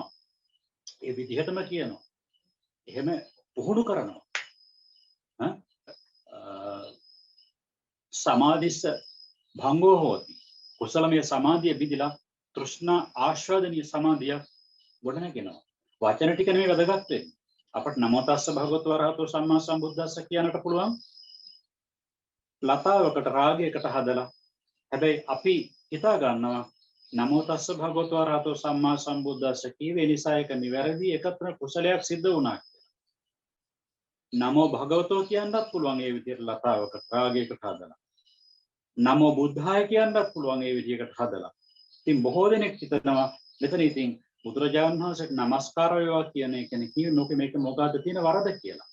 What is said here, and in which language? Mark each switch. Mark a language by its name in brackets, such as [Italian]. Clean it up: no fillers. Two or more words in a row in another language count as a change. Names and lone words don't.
[Sinhala] ඒ විදිහටම කියනවා. එහෙම පුහුණු කරනවා. [Pali] සමාධිස්ස භංගෝ හෝති. [Sinhala] කුසලමය සමාධිය බිඳිලා තෘෂ්ණා ආශ්වාදනීය සමාධිය ගොඩනගෙනවා. වචන ටික නෙමෙයි වැදගත් වෙන්නේ. අපට [Pali] නමෝ තස්ස භගවතු වරහතෝ සම්මා සම්බුද්දස්ස [Sinhala] කියන්නට පුළුවන්. ලතාවකට රාගයකට හදලා. හැබැයි අපි හිතා ගන්නවා [Pali] නමෝ තස්ස භගවතු වරහතෝ සම්මා සම්බුද්දස්ස [Sinhala] කීවේ නිසා එක නිවැරදි එකතර කුසලයක් සිද්ධ වුණා. [Pali] නමෝ භගවතෝ [Sinhala] කියන්නත් පුළුවන් ඒ විදිහට ලතාවකට රාගයකට හදලා. [Pali] නමෝ බුද්ධාය [Sinhala] කියන්නත් පුළුවන් ඒ විදිහකට හදලා. ඉතින් බොහෝ දෙනෙක් හිතනවා මෙතන ඉතින් බුදුරජාණන් වහන්සේට නමස්කාර වේවා කියන එකනේ කියන්නේ මේක මොකද්ද තියෙන වරද කියලා.